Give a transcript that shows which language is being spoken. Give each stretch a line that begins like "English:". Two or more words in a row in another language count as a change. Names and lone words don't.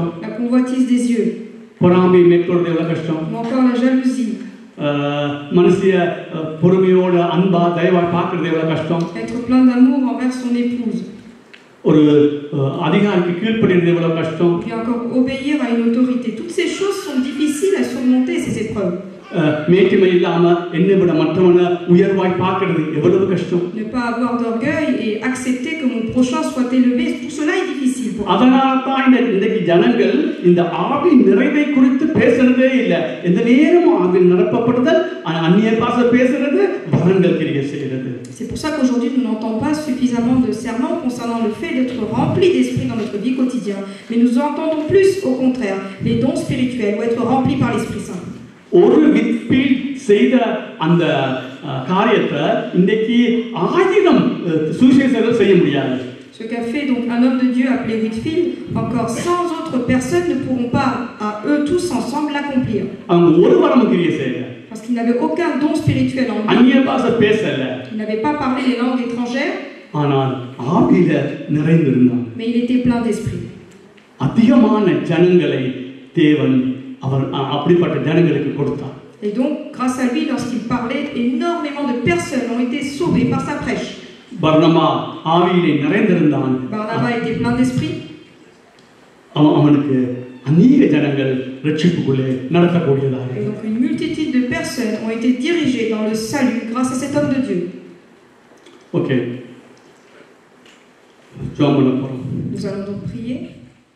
French: La convoitise des yeux.
Tamil: பொறாமை மேற்கொள்றது எவ்வளவு கஷ்டம்.
French: Ou encore la jalousie.
Tamil: மனசிய பொறுமையோட அன்பா தயவா பார்க்கிறது எவ்வளவு கஷ்டம்.
French: Être plein d'amour envers son épouse.
Tamil: ஒரு அதிகாரிக்கு கீழ்ப்படிறது எவ்வளவு கஷ்டம்.
French: Puis encore obéir à une autorité. Toutes ces choses sont difficiles à surmonter, ces épreuves.
Tamil: மேட்டிமை இல்லாம என்னை விட மற்றவனை உயர்வாய் பார்க்கிறது எவ்வளவு கஷ்டம்.
French: Ne pas avoir d'orgueil et accepter que mon prochain soit élevé, tout cela est difficile pour moi.
Tamil: அதனால தான் இன்றைக்கு ஜனங்கள் இந்த ஆவி நிறைவை குறித்து பேசுறதே இல்லை. எந்த நேரமும் ஆவி நிரப்பப்படுதல், அந்நிய பாஷை பேசுறது, வரங்கள் கிரியை செய்கிறது.
French: C'est pour ça qu'aujourd'hui nous n'entendons pas suffisamment de serments concernant le fait d'être rempli d'esprit dans notre vie quotidienne, mais nous entendons plus au contraire les dons spirituels ou être rempli par l'Esprit Saint.
Tamil: ஒரு வித்தில் செய்த அந்த காரியத்தை இன்னைக்கு 1000 சுவிசேஷகர்கள் செய்ய முடியாது.
French: Ce qu'a fait donc un homme de Dieu appelé Whitfield, encore 100 autres personnes ne pourront pas à eux tous ensemble l'accomplir.
Tamil: அவங்க ஒரு வரமும் கிரியை செய்யல.
French: Parce qu'ils n'avaient aucun don spirituel en lui.
Tamil: அந்நிய பாஷை பேசல.
French: Ils n'avaient pas parlé les langues étrangères.
Tamil: ஆனால் ஆவியில நிறைந்திருந்தாங்க.
French: Mais il était plein d'esprit.
Tamil: அதிகமான ஜனங்களை தேவன் அவர் அப்படிப்பட்ட ஜனங்களுக்கு கொடுத்தார்.
French: Et donc, grâce à lui, lorsqu'il parlait, énormément de personnes ont été sauvées par sa prêche.
Tamil: பர்னபா ஆவியிலே நிறைந்திருந்தான்.
French: Barnabas était plein d'esprit.
Tamil: அவனுக்கு அநேக ஜனங்கள் ரட்சிப்புக்குள்ளே நடத்தக்கூடியதாக.
French: Et donc une multitude de personnes ont été dirigées dans le salut grâce à cet homme de Dieu. OK. Nous allons donc prier.